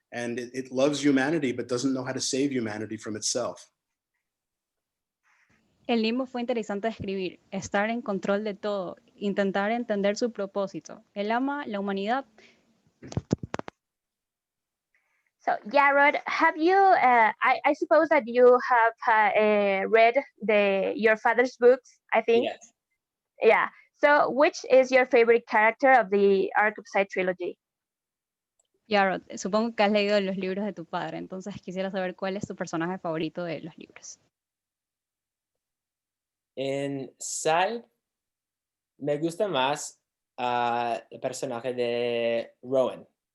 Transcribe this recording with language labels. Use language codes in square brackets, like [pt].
[en] And it loves humanity, but doesn't know how to save humanity from itself. [es] El Nimbo fue interesante de escribir, estar en control de todo, intentar entender su propósito. Él ama la humanidad. [en] So, Jarrod, have you, I suppose that you have read your father's books, I think? Yes. Yeah. So, which is your favorite character of the Ark of Scythe trilogy? [es] Jarrod, supongo que has leído los libros de tu padre, entonces quisiera saber cuál es tu personaje favorito de los libros. En Scythe me gusta más el personaje de Rowan.